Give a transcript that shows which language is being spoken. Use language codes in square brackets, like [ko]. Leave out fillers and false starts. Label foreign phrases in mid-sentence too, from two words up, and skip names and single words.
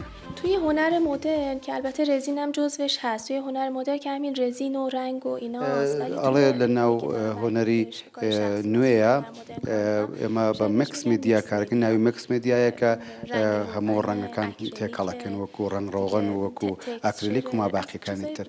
[fa] توی هنر مدرن که البته رزین هم جزوش هست، توی هنر مدرن که همین رزین و رنگ و ایناست. [ckb] ئەڵێ لە ناو هۆنەری نوێیە ئێمە بە [en] mix media [ckb] کارەکەن، ناوی [en] mix media [ckb] کە هەموو ڕەنگەکان تێکەڵەکەن وەکو ڕەنگ ڕۆغن و وەکو ئاکریلیک و ماباقیەکانی تر.